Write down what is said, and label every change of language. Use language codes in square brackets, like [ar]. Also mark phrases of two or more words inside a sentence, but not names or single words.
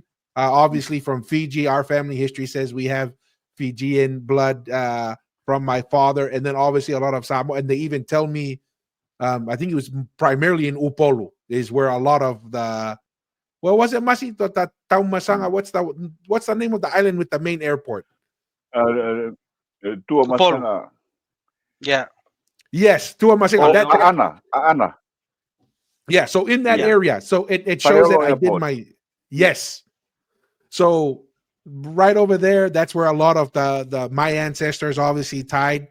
[en] Obviously, from Fiji, our family history says we have Fijian blood from my father, and then obviously a lot of Samoan. And they even tell me, I think it was primarily in Upolu, is where a lot of the was it Masito Taumasanga? Mm. What's the name of the island with the main airport? Uh, uh, Tua Upolu. Masanga. Yeah, Yes, Tuamasinga. Oh, That Aana. yeah. So in that yeah. area, so it shows that Tangaloa I did Airport. my Yeah. yes. So right over there, that's where a lot of the my ancestors obviously tied.